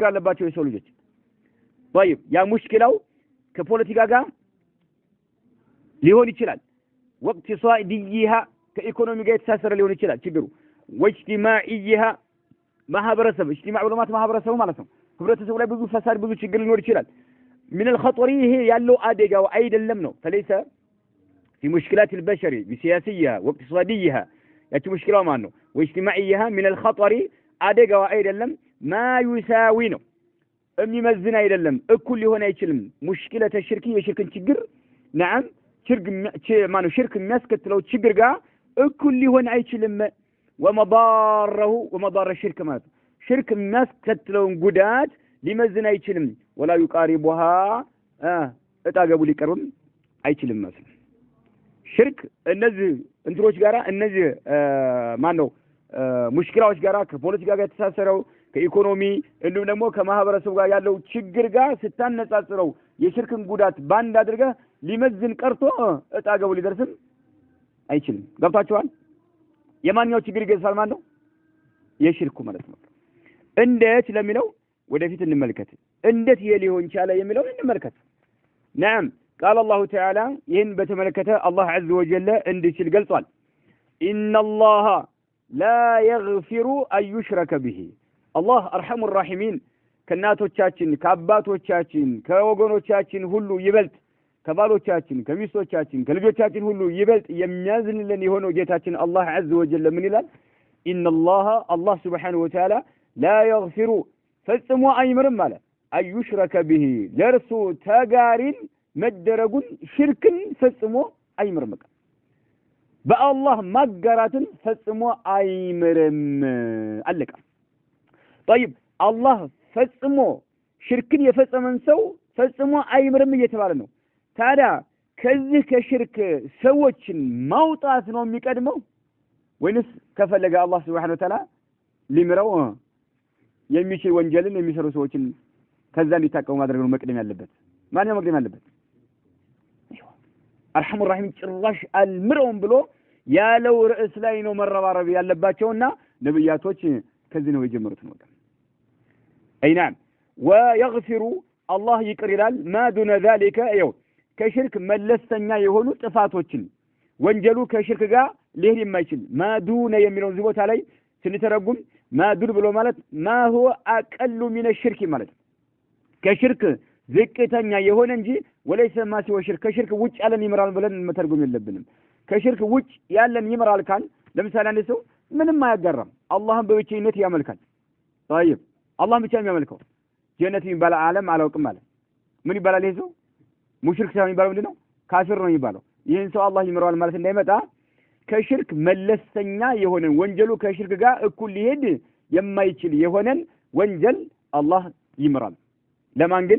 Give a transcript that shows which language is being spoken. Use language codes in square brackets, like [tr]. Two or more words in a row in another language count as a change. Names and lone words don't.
[am] አለባቸው የሰው ልጆች طيب ያ ሙሽኪላው ከፖለቲካ ጋር ሊሆን ይችላል واقتصاديها ከኢኮኖሚ ጋር የተሳሰረ ሊሆን ይችላል ችግሩ واجتماعيها ማህበረሰብ اجتماع ዑለማት ማህበረሰቡ ማለት ነው ህብረተሰቡ ላይ ብዙ ፈሳድ ብዙ ችግር ሊኖር ይችላል [ar] من الخطر [am] ይሄ ያለው አደጋው አይደለም ነው [ar] فليس في مشكلات البشر بسياسيها واقتصاديها [am] ያቺ ሙሽኪላው ማለት ነው [ar] واجتماعيها من الخطر [am] አደጋው አይደለም [ar] ما يساوي [am] ነው የሚመዝን አይደለም እኩል ሊሆን አይችልም ሙሽኪለተ ሽርክ የሽርክን ችግር نعم ሽርክ የሚያስከትለው ችግር ጋር እኩል ሊሆን አይችልም [ar] ومضار الشرك [am] ማለት ሽርክ የሚያስከትለውን ጉዳት ሊመዝን አይችልም [ar] ولا يقاربها [am] እጣገቡ ሊቀርብም አይችልም ማለት ነው ሽርክ እነዚህ እንትሮች ጋራ እነዚህ ሙሽኪላዎች ጋራ ከፖለቲካ ጋር ተሳሰረው ከኢኮኖሚ እንዲሁም ደግሞ ከማህበረሰቡ ጋር ያለው ችግር ጋር ስታነጻጽረው የሽርክን ጉዳት ባንድ አድርጋ ሊመዝን ቀርቶ እጣገቡ ሊደርስም አይችልም ገብታችኋል የማንኛው ችግር ይገዛል ማለት ነው የሽርኩ ማለት ነው እንዴት ለሚለው ወደፊት እንመልከት እንዴት ሊሆን ይችላል የሚለው እንመልከት [ar] نعم قال الله تعالى [am] ይህን በተመለከተ አላህ [ar] عز وجل [am] እንዲህ ሲል ገልጿል [ar] ان الله لا يغفر ان يشرك به الله ارحم الراحمين [am] ከናቶቻችን ከአባቶቻችን ከወገኖቻችን ሁሉ ይበልጥ ከባሎቻችን ከሚስቶቻችን ከልጆቻችን ሁሉ ይበልጥ የሚያዝንልን የሆነው ጌታችን አላህ [ar] عز وجل [am] ምን ይላል [ar] ان الله سبحانه وتعالى لا يغفر [am] ፈጽሞ አይምርም ማለት አዩሽረከ به ለርሱ ተጋሪን መደረጉን ሽርክን ፈጽሞ አይምርም በአላህ ማጋራትን ፈጽሞ አይምርም አለቀ [ar] طيب الله [am] ፈጽሞ ሽርክን የፈጸመን ሰው ፈጽሞ አይምርም እየተባለ ነው ታዲያ ከዚህ ከሽርክ ሰዎችን ማውጣት ነው የሚቀድመው ወይንስ ከፈለገ አላህ [ar] سبحانه وتعالى [am] ሊምረው የሚችል ወንጀልን የሚሰሩ ሰዎችን ከዛ እንዲታቀሙ ማድረግ ነው መቅደም ያለበት ማን ነው መቅደም ያለበት አርሐሙ ረሂም ጭራሽ አልምረውም ብሎ ያለው ርዕስ ላይ ነው መረባረብ ያለባቸውና ነብያቶች ከዚህ ነው የጀመሩት ነው አይናም ወيغفر الله ይቅር ይላል [ar] ما دون ذلك [am] ይው ከሽርክ መለስተኛ የሆኑ ጥፋቶችን ወንጀሉ ከሽርክ ጋር ሊሄድ የማይችል [ar] ما دون [am] የሚለው ዝቦታ ላይ ስንተረጉም [ar] ما دون [am] ብሎ ማለት [ar] ما هو اقل من الشرك [am] ማለት ከሽርክ ዝቅተኛ የሆነ እንጂ ወለይሰ [ar] ما سوى [am] ሽርክ ከሽርክ ውጭ ያለን ይመራል ብለን መተርጎም የለብንም ከሽርክ ውጭ ያለን ይመራል ካል ለምሳሌ አንድ ሰው ምንም አያጋራም አላህን በብቸኝነት ያመልካል طيب አላህን ብቻ የሚያመልከው ጀነት የሚባል ዓለም አላውቅም ማለት ምን ይባላል ይሄ ሰው ሙሽሪክ ሳይሆን የሚባለው ምንድነው ካፊር ነው የሚባለው ይህን ሰው አላህ ይምረዋል ማለት እንዳይመጣ ከሽርክ መለስተኛ የሆነን ወንጀሉ ከሽርክ ጋር እኩል ሊሄድ የማይችል የሆነን ወንጀል አላህ ይምራል። ለማን ግን?